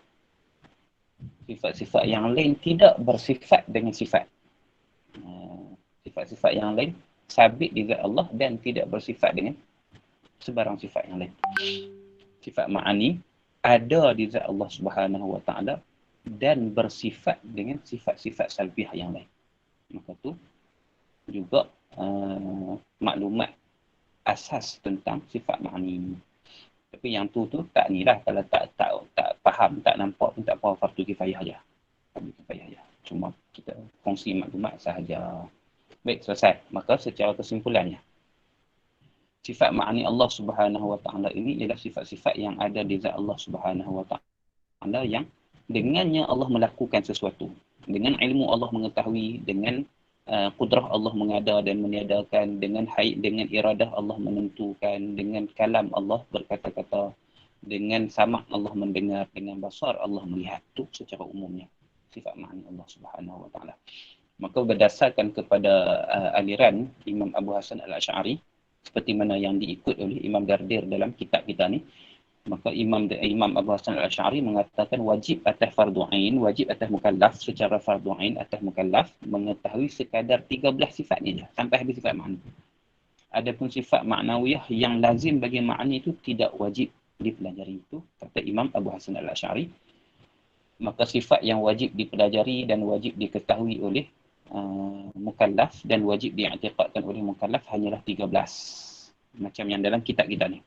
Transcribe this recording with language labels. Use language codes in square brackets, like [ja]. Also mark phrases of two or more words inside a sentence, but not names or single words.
[ms] Sifat-sifat yang lain tidak bersifat dengan sifat. Sifat-sifat yang lain sabit di zat Allah dan tidak bersifat dengan sebarang sifat yang lain. Sifat ma'ani ada di zat Allah [ar] سبحانه وتعالى [ms] dan bersifat dengan sifat-sifat salbiyah yang lain. Maka tu juga maklumat asas tentang sifat ma'ni. Tapi yang tu tak ni lah, kalau tak faham, tak nampak pun tak apa, fardu kifayah je. Fardu kifayah je. Cuma kita kongsi maklumat sahaja. Baik, selesai. Maka secara kesimpulannya, sifat ma'ani Allah [ar] سبحانه وتعالى [ms] ini ialah sifat-sifat yang ada di zat Allah [ar] سبحانه وتعالى [ms] yang dengannya Allah melakukan sesuatu. Dengan ilmu Allah mengetahui, dengan kudrah Allah mengada dan meniadakan, dengan iradah Allah menentukan, dengan kalam Allah berkata-kata, dengan samak Allah mendengar, dengan basar Allah melihat. Itu secara umumnya sifat ma'ani Allah [ar] سبحانه وتعالى. [ms] Maka berdasarkan kepada aliran Imam Abu Hasan Al-Asy'ari, seperti mana yang diikut oleh Imam Dardir dalam kitab kita ni, maka Imam Abu Hasan Al-Asy'ari mengatakan wajib atas fardu ain, wajib atas mukallaf secara fardu ain atas mukallaf mengetahui sekadar 13 sifat ni je sampai habis sifat ma'ni. Adapun sifat maknawiyah yang lazim bagi ma'ni itu tidak wajib dipelajari, itu kata Imam Abu Hasan Al-Asy'ari. Maka sifat yang wajib dipelajari dan wajib diketahui oleh mukallaf dan wajib diiktikadkan oleh mukallaf hanyalah 13 macam yang dalam kitab kita ni.